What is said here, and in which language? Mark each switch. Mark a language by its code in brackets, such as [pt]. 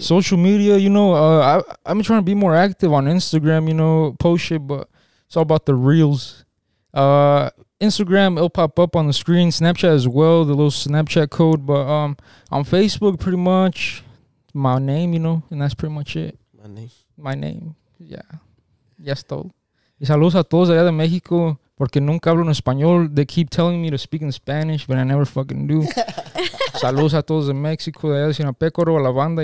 [en] Social media, you know, I'm trying to be more active on Instagram, you know, post shit, but it's all about the reels. Instagram, it'll pop up on the screen. Snapchat as well, the little Snapchat code. But on Facebook, pretty much my name, you know, and that's pretty much it. My name. Yeah. [es] Ya es todo. Y saludos a todos allá de México, porque nunca hablo en español. [en] They keep telling me to speak in Spanish, but I never fucking do. [es] Saludos a todos de México, de allá de Sinapécoro, a la banda.